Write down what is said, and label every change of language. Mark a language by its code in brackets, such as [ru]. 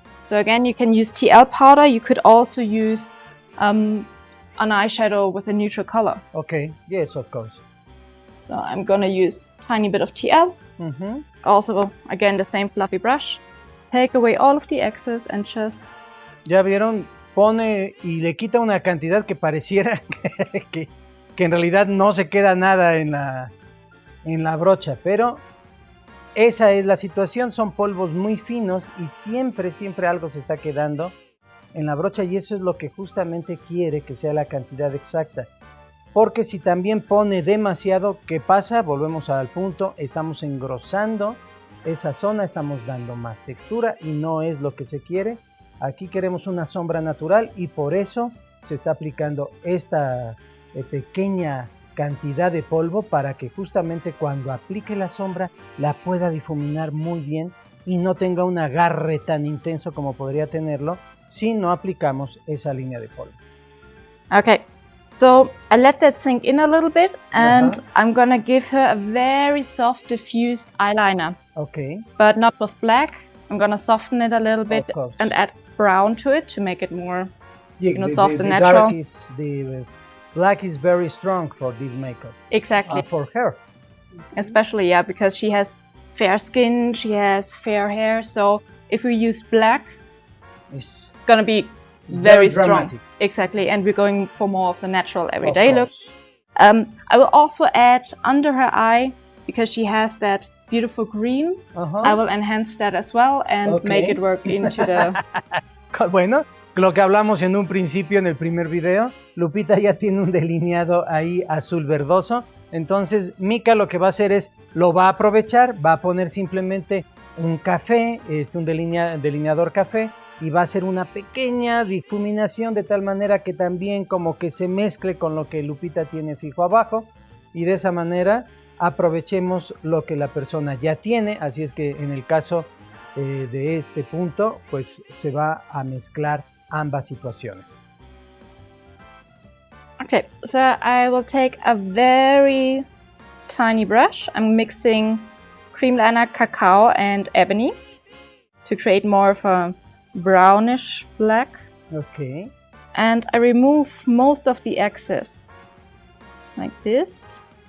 [en] So again, you can use TL powder. You could also use an eyeshadow with a neutral color. Okay, yes, of course. So I'm gonna use a tiny bit of TL. Also, again, the same fluffy brush. Take away all of the excess and just... [es] ¿Ya vieron? Pone y le quita una cantidad que pareciera que en realidad no se queda nada en la brocha, pero esa es la situación, son polvos muy finos y siempre algo se está quedando en la brocha y eso es lo que justamente quiere que sea la cantidad exacta. Porque si también pone demasiado, ¿qué pasa? Volvemos al punto, estamos engrosando esa zona, estamos dando más textura y no es lo que se quiere. Aquí queremos una sombra natural y por eso se está aplicando esta pequeña cantidad de polvo para que justamente cuando aplique la sombra la pueda difuminar muy bien y no tenga un agarre tan intenso como podría tenerlo si no aplicamos esa línea de polvo. [en] Okay, so I let that sink in a little bit and I'm gonna give her a very soft diffused eyeliner. Okay. But not with black. I'm gonna soften it a little bit and add brown to it to make it more soft and natural. Dark is black is very strong for this makeup. Exactly. For her. Especially, yeah, because she has fair skin, she has fair hair. So if we use black, It's gonna be very strong. dramatic. Exactly, and we're going for more of the natural everyday look. course. I will also add under her eye, because she has that beautiful green, I will enhance that as well and make it work into the... [es] Bueno, lo que hablamos en un principio en el primer video, Lupita ya tiene un delineado ahí azul verdoso. Entonces Mika lo que va a hacer es, lo va a aprovechar, va a poner simplemente un café, un delineador café, y va a hacer una pequeña difuminación de tal manera que también como que se mezcle con lo que Lupita tiene fijo abajo, y de esa manera aprovechemos lo que la persona ya tiene. Así es que en el caso de este punto, pues se va a mezclar ambas situaciones. [en] Okay, so I will take a very tiny brush. I'm mixing cream liner, cacao and ebony to create more of a brownish black. Okay. And I remove most of the excess, like this.